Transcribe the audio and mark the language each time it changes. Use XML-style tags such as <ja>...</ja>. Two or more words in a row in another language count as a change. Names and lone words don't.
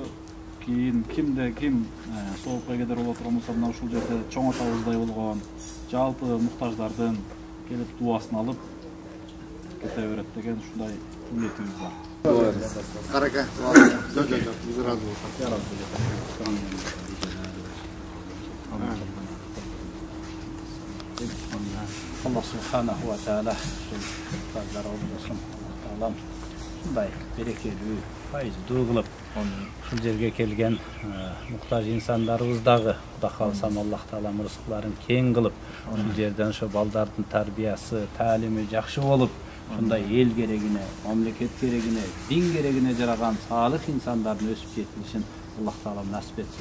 <ky>Кийин кимде ким соопко эгедер боло турган болсо, мына ушул жерде чоң атабыздай болгон жалпы муктаждардын келип дубасын алып кете берет деген ушундай ниетибиз бар. Карака. Жок, биз разы болдук.</ky> <ar>الله سبحانه وتعالى</ar> <ky>ушундай берекелүү, пайыздуу кылып ушул жерге келген муктаж инсандарыбыз дагы Кудай кааласа Аллах Таала мырзыкларын кең кылып, ушул жерден ошо балдардын тарбиясы, таалими жакшы болуп, ушундай эл керегине, мамлекет керегине, дин керегине жараган салых инсандардын өсүп жетилишин Аллах Таала насип этсин.</ky>